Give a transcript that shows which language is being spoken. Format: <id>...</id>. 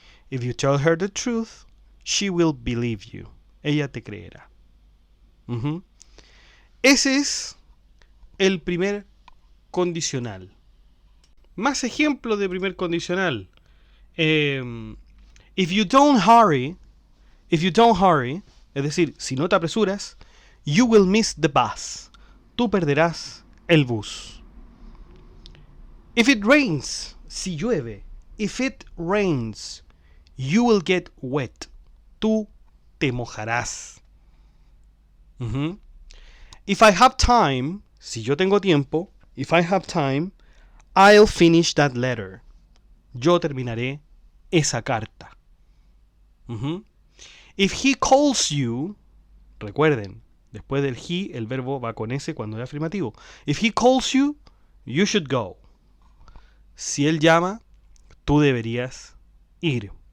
<en>If you tell her the truth, she will believe you.</en> <es>Ella te creerá. Ujú. Ese es el primer condicional. Más ejemplos de primer condicional.</es> <en>If you don't hurry,</en> <es>es decir, si no te apresuras,</es> <en>you will miss the bus.</en> <es>Tú perderás el bus.</es> <en>If it rains,</en> <es>si llueve,</es> <en>if it rains, you will get wet.</en> <es>Tú te mojarás. Uh-huh.</es> <en>If I have time,</en> <es>si yo tengo tiempo,</es> <en>if I have time, I'll finish that letter.</en> <es>Yo terminaré esa carta. Uh-huh.</es> <en>If he calls you,</en> <es>recuerden, después del he, el verbo va con ese cuando es afirmativo.</es> <en>If he calls you, you should go.</en> <es>Si él llama, tú deberías ir.</es>